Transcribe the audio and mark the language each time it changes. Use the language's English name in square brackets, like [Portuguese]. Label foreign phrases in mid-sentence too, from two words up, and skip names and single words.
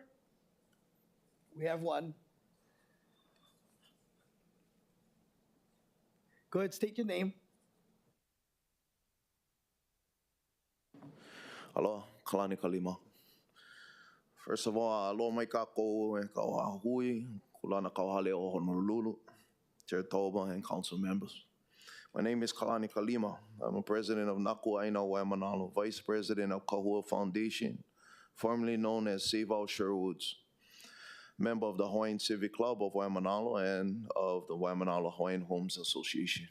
[English] We have one. Go ahead, state your name. Aloha, Kalani Kalima. First of all, [Hawaiian] aloha mai kākou e kauha hui, kulana kauhale o Honolulu, [English] Chair Toba and council members. My name is Kalani Kalima. I'm a president of Naku Aina Waimanalo, vice president of Kahua Foundation, formerly known as Save Our Sherwoods, member of the Hawaiian Civic Club of Waimanalo and of the Waimanalo Hawaiian Homes Association.